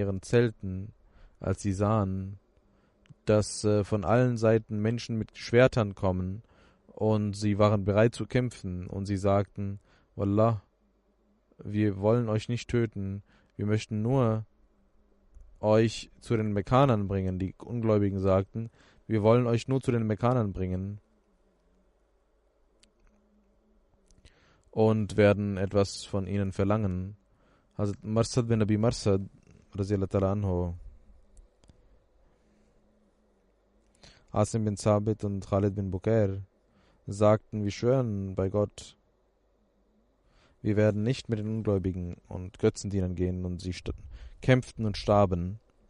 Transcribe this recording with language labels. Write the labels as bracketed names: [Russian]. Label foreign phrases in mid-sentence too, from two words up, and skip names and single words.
[German] ihren Zelten, als sie sahen, dass von allen Seiten Menschen mit Schwertern kommen und sie waren bereit zu kämpfen und sie sagten, Wallah, wir wollen euch nicht töten, wir möchten nur euch zu den Mekkanern bringen. Die Ungläubigen sagten, wir wollen euch nur zu den Mekkanern bringen und werden etwas von ihnen verlangen. Hazrat Marsad bin Abi Marsad [Arabic] رضي الله تعالى عنه, [German] Asim bin Sabit und Khalid bin Bukair sagten, wir schwören bei Gott, wir werden nicht mit den Ungläubigen und Götzendienern gehen, und sie kämpften und starben.